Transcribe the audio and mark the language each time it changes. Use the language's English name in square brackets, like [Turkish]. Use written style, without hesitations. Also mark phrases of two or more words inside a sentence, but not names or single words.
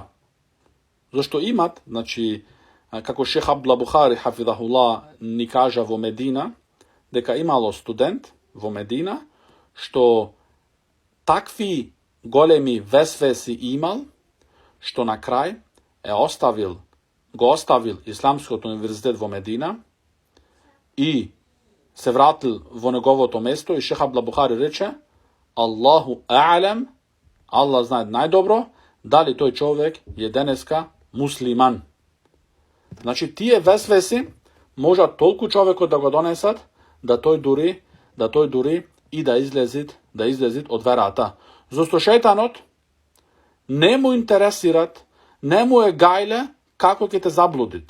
[Macedonian] Зашто имат, значи, како шех Абдулла Бухари хафидахуллах ни кажа во Медина, дека имало студент во Медина што такви големи весвеси имал, што на крај го оставил Исламскиот универзитет во Медина и се вратил во неговото место и шех Абдулла Бухари рече: [Arabic] الله أعلم, [Macedonian] Аллах знае најдобро дали тој човек е денеска муслиман. Значи, тие весвеси можат толку човекот да го донесат да тој дури и да излезит од верата. Зашто шејтанот не му интересират, не му е гајле како ќе те заблудит.